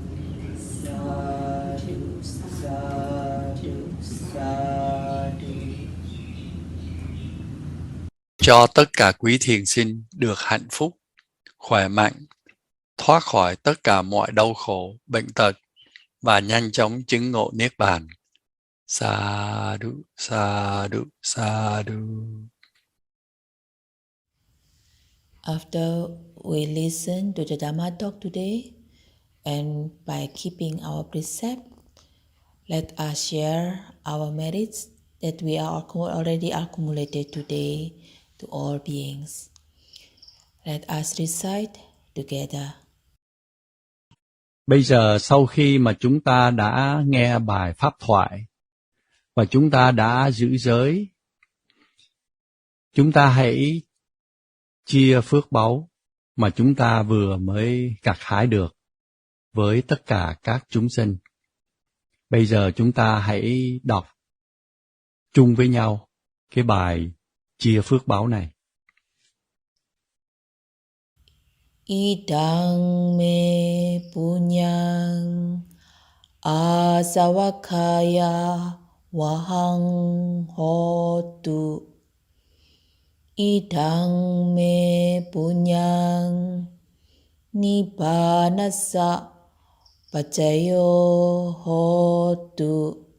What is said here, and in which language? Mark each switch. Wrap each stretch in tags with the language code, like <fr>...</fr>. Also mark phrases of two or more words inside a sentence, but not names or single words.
<pi>Sadhu, sadhu, sadhu.</pi> <vi>Cho tất cả quý thiền sinh được hạnh phúc, khỏe mạnh, thoát khỏi tất cả mọi đau khổ, bệnh tật và nhanh chóng chứng ngộ Niết Bàn.</vi> <pi>Sadhu, sadhu, sadhu.</pi> <en>After we listen to the Dhamma talk today, and by keeping our precept, let us share our merits that we are already accumulated today to all beings. Let us recite together.</en> <vi>Bây giờ sau khi mà chúng ta đã nghe bài pháp thoại và chúng ta đã giữ giới, chúng ta hãy chia phước báu mà chúng ta vừa mới gặt hái được với tất cả các chúng sinh. Bây giờ chúng ta hãy đọc chung với nhau cái bài chia phước báu này.</vi> <pi>Idang me punyang asavakaya vahang hotu. Idang me punyang nibbanasa pacayo hotu.</pi>